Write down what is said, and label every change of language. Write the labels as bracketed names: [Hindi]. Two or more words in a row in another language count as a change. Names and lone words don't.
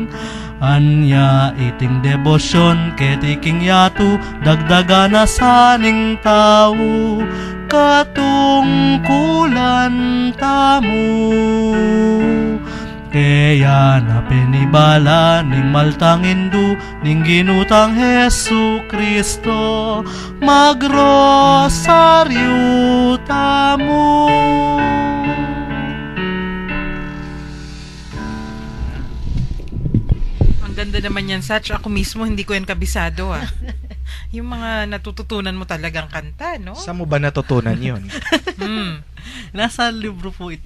[Pampanga] Anya iting debosyon, ketiking yatu, dagdagana saning tao, katungkulan tamu. Kaya na pinibala ning maltangindu, ning ginutang Hesu Kristo, magrosaryo tamu. [Filipino] Ganda naman yan, Satch. Ako mismo, hindi ko yan kabisado, ah. Yung mga natututunan mo talagang kanta, no? Saan mo ba natutunan yun? Nasa libro po ito.